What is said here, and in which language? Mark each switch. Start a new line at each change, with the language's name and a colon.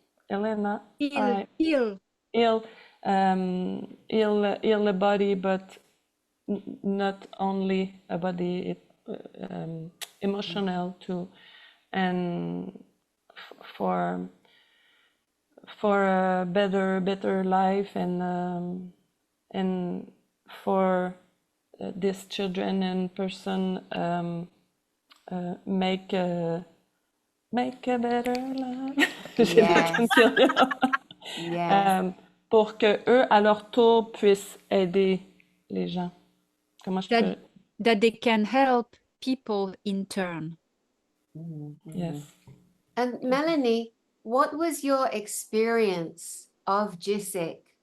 English: Elena, heal the body, but not only a body, emotional too, and for a better life, and for these children and person make a better life. Yes.
French: Pour que eux à leur tour puissent aider les gens. Comment je peux...
English: That they can help people in turn. Yes. And Melanie, what was your experience of GSIC